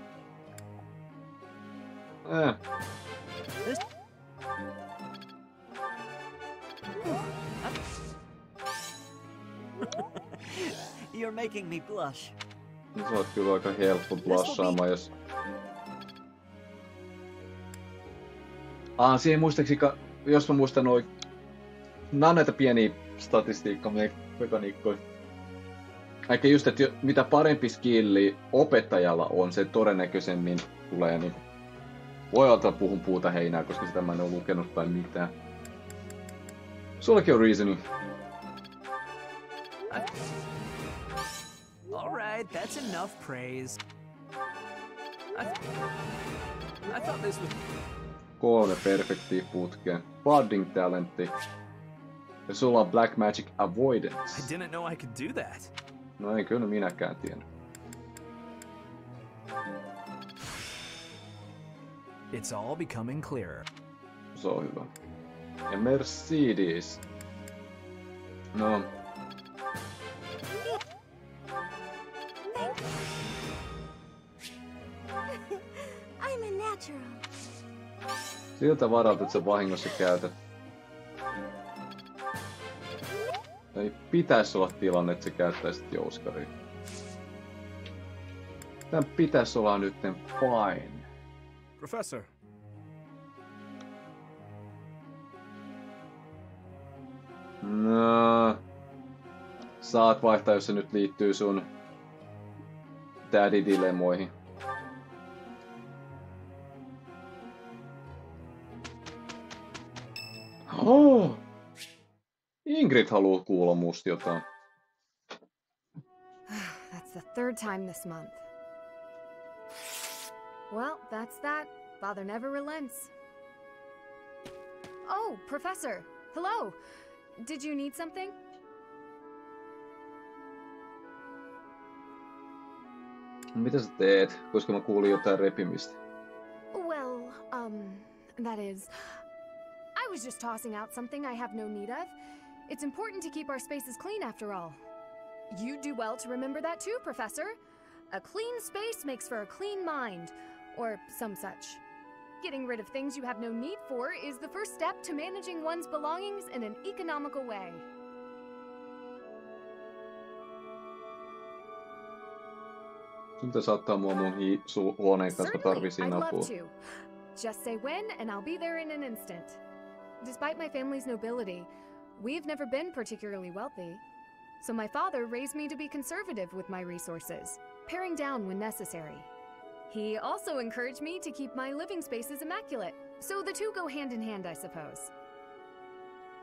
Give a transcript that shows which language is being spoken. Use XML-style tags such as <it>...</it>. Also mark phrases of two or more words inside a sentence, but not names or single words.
<en>You're making me blush.</en> <fi>No, sä oot kyllä aika helppo blushaamaan, jos... Siihen muistaakseni, jos mä muistan oikein... Nää on näitä pieniä statistiikkamekaniikkoja. Eikä just, että mitä parempi skilli opettajalla on, se todennäköisemmin tulee niin... Voi ottaa puhun puuta heinää, koska sitä mä en oo lukenut tai mitään. Sullakin on reasoning.</fi> <en>Alright, that's enough praise. I thought this was...</en> <fi>3 perfektiä putkeen. Budding talentti. Ja sulla on Black Magic Avoidance.</fi> <en>I didn't know I could do that.</en> <fi>No ei kyllä minäkään tiennyt.</fi> <en>It's all becoming clearer.</en> <fi>Se on hyvä. Ja Mercedes. No.</fi> <en>I'm a natural.</en> <fi>Siltä varalta, että sä vahingossa käytät. Ei pitäisi olla tilanne, että sä käyttäisit jouskaria. Tän pitäisi olla nytten fine. Professor. No. Saat vaihtaa, jos se nyt liittyy sun daddy-dilemmoihin.</fi> <en>Oh!</en> <fi>Ingrid haluaa kuulla musta jotain.</fi> <en>That's the 3rd time this month. Well, that's that. Father never relents. Oh, Professor. Hello. Did you need something?</en> <fi>Mitä sä teet? Koska mä kuulin jotain repimistä.</fi> <en>Well, that is... I was just tossing out something I have no need of. It's important to keep our spaces clean after all. You do well to remember that too, Professor. A clean space makes for a clean mind. Or some such. Getting rid of things you have no need for is the first step to managing one's belongings in an economical way.</en> <fi>Sun pitäisi auttaa mua mun huoneen kanssa, mä tarvisin apua.</fi> <en>Just say when and I'll be there in an instant. Despite my family's nobility, we've never been particularly wealthy. So my father raised me to be conservative with my resources, paring down when necessary. He also encouraged me to keep my living spaces immaculate, so the two go hand in hand, I suppose.</en>